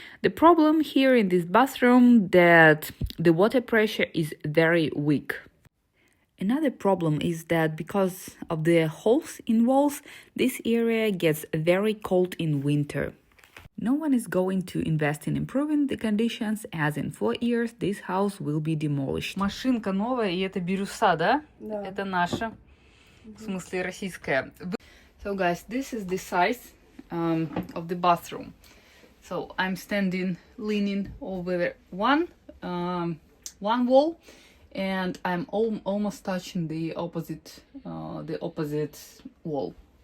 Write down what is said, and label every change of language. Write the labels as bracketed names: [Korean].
[English] The problem here in this bathroom that the water pressure is very weak. Another problem is that because of the holes in walls, this area gets very cold in winter. No one is going to invest in improving the conditions, as in 4 years this house will be demolished. [Russian] Машинка новая, и это бирюса, да? Да. Это наша, в смысле российская. [English] So guys, this is the size of the bathroom. So I'm standing, leaning over one wall, and I'm almost touching the opposite wall.